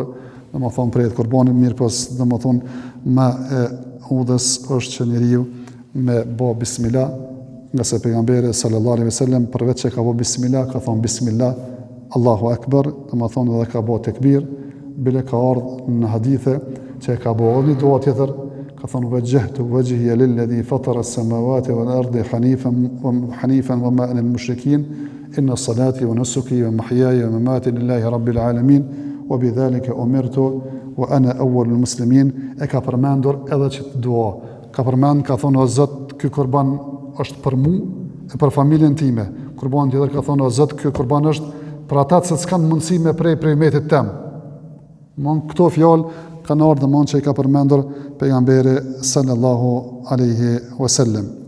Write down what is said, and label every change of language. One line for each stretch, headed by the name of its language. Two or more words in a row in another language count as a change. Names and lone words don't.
Albanian: dhe më thonë, prejet kurbanin, mirë pos, dhe më thonë, me udhës është që njeriu me bo bismillah, nga se pejgamberi
Arabic: صلى الله عليه وسلم
Albanian: përveç që ka bo bismillah, ka thonë
Arabic: بسم الله، الله أكبر,
Albanian: dhe më thonë edhe ka bo tekbir, bile ka ardhë në hadithe që ka bo një dua tjetër, ka thonë
Arabic: وجهت وجهي للذي فطر السماوات والأرض حنيفا وما أنا من المشركين إن صلاتي ونسكي ومحياي ومماتي لله رب العالمين وبذلك أمرت وأنا أول المسلمين.
Albanian: E ka përmendur edhe që të dua. Ka përmend, ka thonë o Zot, ky kurban është për mu e për familjen time. Kurban tjetër ka thonë o Zot, ky kurban është për ata që s'kanë mundësi me prej metit tem. Mon këto fjalë kanë ardhur dhe mon që i ka përmendur pejgamberi
Arabic: صلى الله عليه وسلم.